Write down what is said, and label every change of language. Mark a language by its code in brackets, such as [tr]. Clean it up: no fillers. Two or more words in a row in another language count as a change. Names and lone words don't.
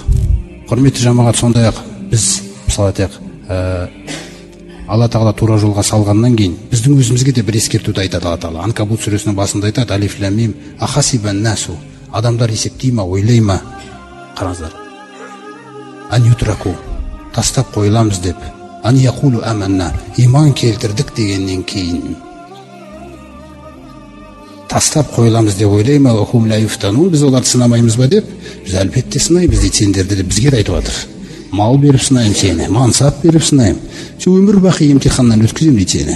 [kk] Құрметті жамағат, сондай-ақ біз мысалы айтайық, Алла тағала тура жолға салғаннан кейін біздің өзімізге де бір ескертуді айтады Алла тағала. Анкабут сүресінің басында айтады, [ar] ألف لام ميم أحسب الناس. [kk] Адамдар есептей ма, ойлай ма? Қараңыздар. [ar] أن يتركوا, [kk] тастап қойыламыз деп. [ar] أن يقولوا آمنا, [kk] иман келтірдік дегеннен кейін. тастап қойыламыз деп ойлаймын, біз оларды сынамаймыз ба деп. Біз әлбетте сынаймыз дейді сендерді деп бізге айтып жатыр. Мал беріп сынаймын сені, мансап беріп сынаймын, өмір бақи емтиханнан өткіземін дейді сені.